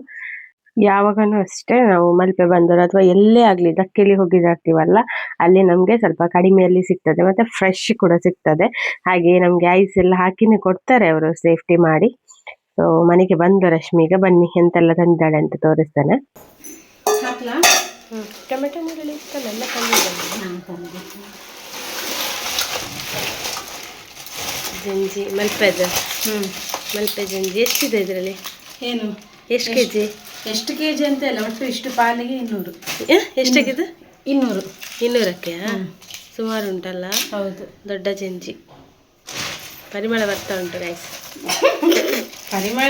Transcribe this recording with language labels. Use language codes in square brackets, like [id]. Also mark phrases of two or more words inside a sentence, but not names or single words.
[kn] ಯಾವಾಗನೂ ಅಷ್ಟೇ ನಾವು ಮಲ್ಪೆ ಬಂದರು ಅಥವಾ ಎಲ್ಲೇ ಆಗ್ಲಿ ದಕ್ಕೆಲಿ ಹೋಗಿರ್ತೀವಲ್ಲ, ಅಲ್ಲಿ ನಮ್ಗೆ ಸ್ವಲ್ಪ ಕಡಿಮೆಯಲ್ಲಿ ಸಿಗ್ತದೆ, ಮತ್ತೆ ಫ್ರೆಶ್ ಕೂಡ ಸಿಗ್ತದೆ. ಹಾಗೆ ನಮ್ಗೆ ಐಸ್ ಎಲ್ಲ ಹಾಕಿನೇ ಕೊಡ್ತಾರೆ ಅವರು, ಸೇಫ್ಟಿ ಮಾಡಿ. ಸೊ ಮನೆಗೆ ಬಂದು ರಶ್ಮಿಗ ಬನ್ನಿ ಎಂತೆಲ್ಲ ತಂದಿದ್ದಾಳೆ ಅಂತ ತೋರಿಸ್ತೇನೆ. ಟೊಮೆಟೊ ನೀರುಳ್ಳಿ ಇಷ್ಟಲ್ಲ ಜಂಜಿ ಮಲ್ಪೆದು. ಮಲ್ಪೆ ಜಂಜಿ ಎಷ್ಟಿದೆ ಇದರಲ್ಲಿ? ಏನು ಎಷ್ಟು ಕೆಜಿ? ಎಷ್ಟು ಕೆಜಿ ಅಂತ ಇಲ್ಲ, ಒಟ್ಟು ಇಷ್ಟು ಪಾಲಿಗೆ 200. ಎಷ್ಟಾಗಿದೆ? 200. 200ಕ್ಕೆ ಸುಮಾರು ಉಂಟಲ್ಲ. ಹೌದು, ದೊಡ್ಡ ಜಂಜಿ. ಪರಿಮಳ ಬರ್ತಾ ಉಂಟು ಗೈಸ್. ಪರಿಮಳ